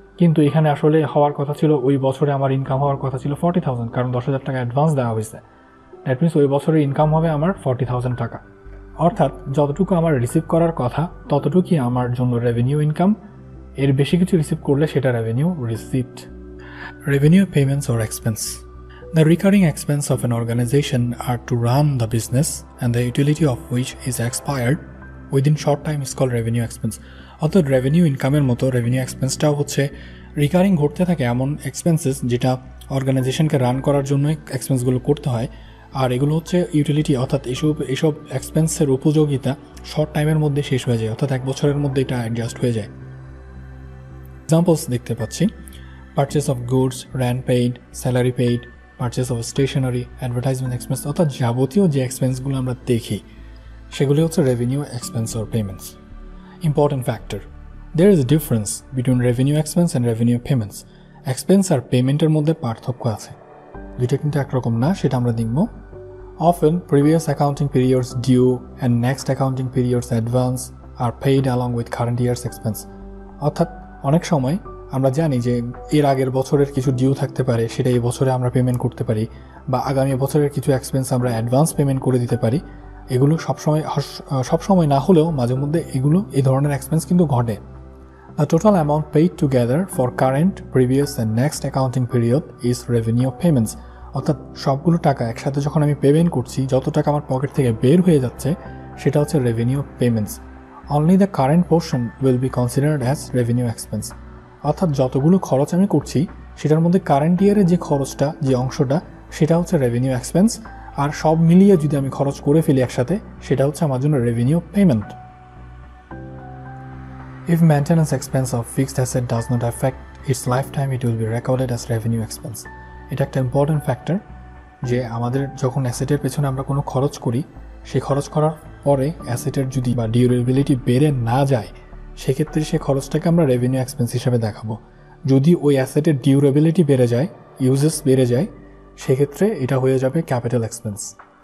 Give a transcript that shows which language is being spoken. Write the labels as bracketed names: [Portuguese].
[Bangla] কিন্তু এখানে আসলে হওয়ার কথা ছিল, ওই বছরে আমার ইনকাম হওয়ার কথা ছিল 40,000, কারণ 10,000 টাকা অ্যাডভান্স দেওয়া হয়েছে। [English] that means [Bangla] ওই বছরের ইনকাম হবে আমার 40,000 টাকা। অর্থাৎ যতটুকু আমার রিসিভ করার কথা ততটুকুই আমার জন্য রেভিনিউ ইনকাম, এর বেশি কিছু রিসিভ করলে সেটা revenue receipt. [English] Revenue payments or expense. The recurring expense of an organization are to run the business and the utility of which is expired within short time is called revenue expense. [Bangla] অর্থাৎ revenue ইনকামের মতো revenue এক্সপেন্সটাও হচ্ছে recurring ঘটতে থাকে এমন expenses যেটা অর্গানাইজেশনকে run করার জন্য এক্সপেন্সগুলো করতে হয়, আর এগুলো হচ্ছে ইউটিলিটি, অর্থাৎ এসব এক্সপেন্সের উপযোগিতা শর্ট টাইমের মধ্যে শেষ হয়ে যায়, অর্থাৎ এক বছরের মধ্যে এটা অ্যাডজাস্ট হয়ে যায়। এক্সাম্পলস দেখতে পাচ্ছি, [English] purchase of goods, rent paid, salary paid, purchase of stationery, advertisement expense, [Bangla] অর্থাৎ যাবতীয় যে এক্সপেন্সগুলো আমরা দেখি সেগুলি হচ্ছে revenue expense or payments. [English] Important factor, there is a difference between revenue expense and revenue payments. [Bangla] Expense আর পেমেন্টের মধ্যে পার্থক্য আছে, দুইটা কিন্তু একরকম না, সেটা আমরা দেখব। [English] Often previous accounting periods due and next accounting periods advance are paid along with current year's expense. [Bangla] অর্থাৎ অনেক সময় আমরা জানি যে এর আগের বছরের কিছু ডিউ থাকতে পারে, সেটা এই বছরে আমরা পেমেন্ট করতে পারি, বা আগামী বছরের কিছু এক্সপেন্স আমরা অ্যাডভান্স পেমেন্ট করে দিতে পারি। এগুলো সবসময় না হলেও মাঝে মধ্যে এই ধরনের এক্সপেন্স কিন্তু ঘটে। [English] The total amount paid together for current, previous and next accounting period is revenue payments. [Bangla] অর্থাৎ সবগুলো টাকা একসাথে যখন আমি পেমেন্ট করছি, যত টাকা আমার পকেট থেকে বের হয়ে যাচ্ছে সেটা হচ্ছে revenue payments. [English] Only the current portion will be considered as revenue expense. [Bangla] অর্থাৎ যতগুলো খরচ আমি করছি সেটার মধ্যে কারেন্ট ইয়ারের যে খরচটা, যে অংশটা, সেটা হচ্ছে রেভিনিউ এক্সপেন্স, আর সব মিলিয়ে যদি আমি খরচ করে ফেলি একসাথে সেটা হচ্ছে আমার জন্য revenue payment. [English] If maintenance expense of fixed asset does not affect its lifetime, it will be recorded as revenue expense. [Bangla] এটা একটা ইম্পর্টেন্ট ফ্যাক্টর যে আমাদের যখন অ্যাসেটের পেছনে আমরা কোনো খরচ করি, সেই খরচ করার পরে অ্যাসেটের যদি বা ডিউরেবিলিটি বেড়ে না যায়, সেক্ষেত্রে সেই খরচটাকে আমরা রেভিনিউ এক্সপেন্স হিসেবে দেখাবো। যদি ওই অ্যাসেটের ডিউরেবিলিটি বেড়ে যায়, ইউজেস বেড়ে যায়, সেক্ষেত্রে এটা হয়ে যাবে ক্যাপিটাল এক্সপেন্স।